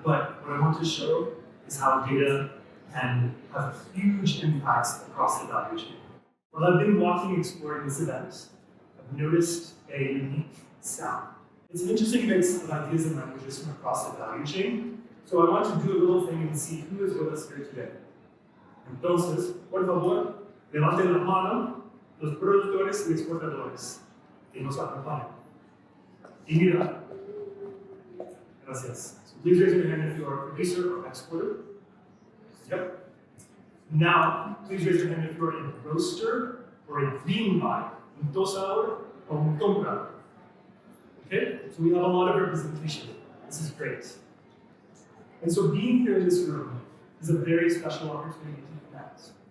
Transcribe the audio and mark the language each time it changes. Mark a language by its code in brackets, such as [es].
[en] But what I want to show is how data can have huge impacts across the value chain. While I've been walking exploring this event, I've noticed a unique sound. It's an interesting mix of ideas and languages from across the value chain. So I want to do a little thing and see who is with us here today. [es] Entonces, por favor, levanten la mano los productores y exportadores que nos acompañan. Y mira, gracias. [en] So please raise your hand if you are a producer or exporter. Yep. Now, please raise your hand if you are a roaster or a green buyer, [es] un tosador [en] or [es] un comprador. [en] Okay, so we have a lot of representation. This is great. And so being here in this room is a very special opportunity to connect.